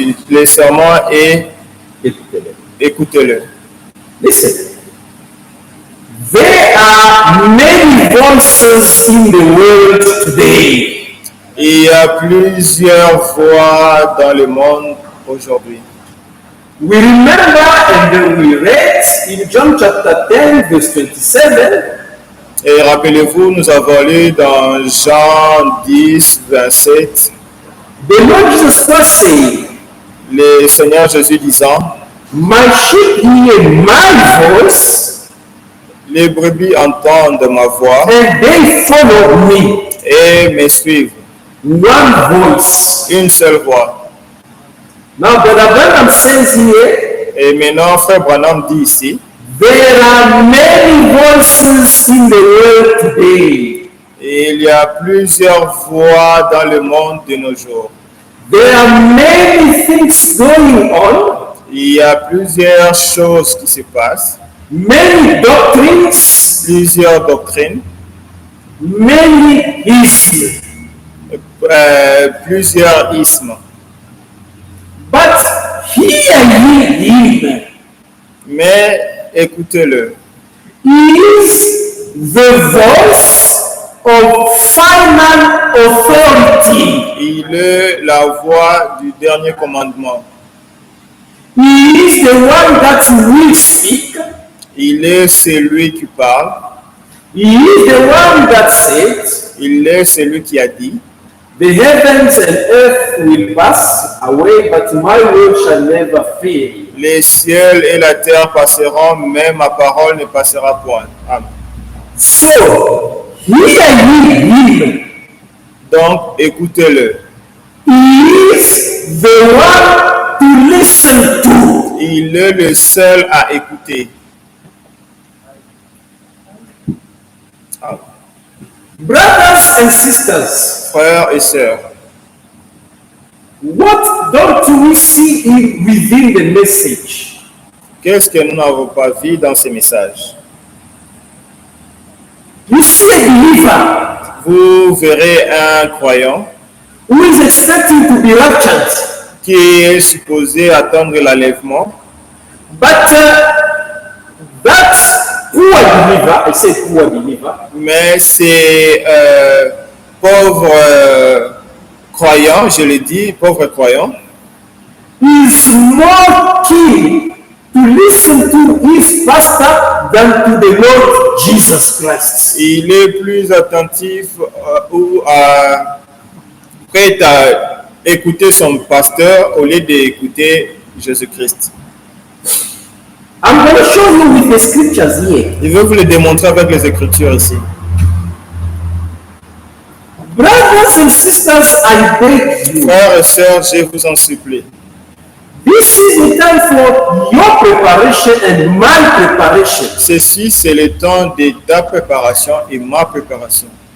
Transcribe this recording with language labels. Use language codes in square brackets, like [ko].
[fr] le sermon est écoutez-le. [en] Listen. There are many voices in the world today. [fr] Il y a plusieurs voix dans le monde aujourd'hui. [en] We remember and then we read in John chapter 10 verse 27. [fr] Et rappelez-vous, nous avons lu dans Jean 10, 27, [en] The Lord Jesus Christ saying, [fr] le Seigneur Jésus disant, [en] my sheep hear my voice [fr] les brebis entendent ma voix [en] and they follow me. [fr] et me suivent. [en] One voice. [fr] Une seule voix. [en] Now Brother Branham says here, [fr] Et maintenant, frère Branham dit ici, [en] there are many voices in the world today. [fr] il y a plusieurs voix dans le monde de nos jours. [en] There are many things going on, [fr] Il y a plusieurs choses qui se passent, [en] many doctrines, [fr] plusieurs doctrines, [en] many isms. [fr] plusieurs ismes. [en] But hear ye him. [fr] Mais écoutez-le. [en] He is the voice of final authority. [fr] Il est la voix du dernier commandement. [en] He is the one that will speak. [fr] Il est celui qui parle. [en] He is the one that said, [fr] Il est celui qui a dit, [en] the heavens and earth will pass away, but my word shall never fail. [fr] les cieux et la terre passeront, mais ma parole ne passera point. Amen. [en] So, hear ye him. [fr] Donc, écoutez-le. [en] He is the one to listen to. [fr] Il est le seul à écouter. Amen. [en] Brothers and sisters, [fr] Frères et sœurs, [en] what don't we see within the message? [fr] qu'est-ce que nous n'avons pas vu dans ces messages? [en] You see a believer [fr] Vous verrez un croyant [en] who is expecting to be raptured, [fr] qui est supposé attendre l'enlèvement, [en] but that poor believer, I say poor believer, [fr] mais c'est pauvre croyant, je le dis, pauvre croyant, [en] is more keen to listen to his pastor than to the Lord Jesus Christ. [fr] il est plus attentif ou prêt écouter son pasteur au lieu d'écouter Jésus-Christ. [en] I'm going to show you with the scriptures here. [fr] Je vais vous le démontrer avec les Écritures ici. [en] Brothers and sisters, I beg you, [fr] Frères et sœurs, je vous en supplie. [en] this is the time for your preparation and my preparation. [fr] Ceci, c'est le temps de ta préparation et ma préparation.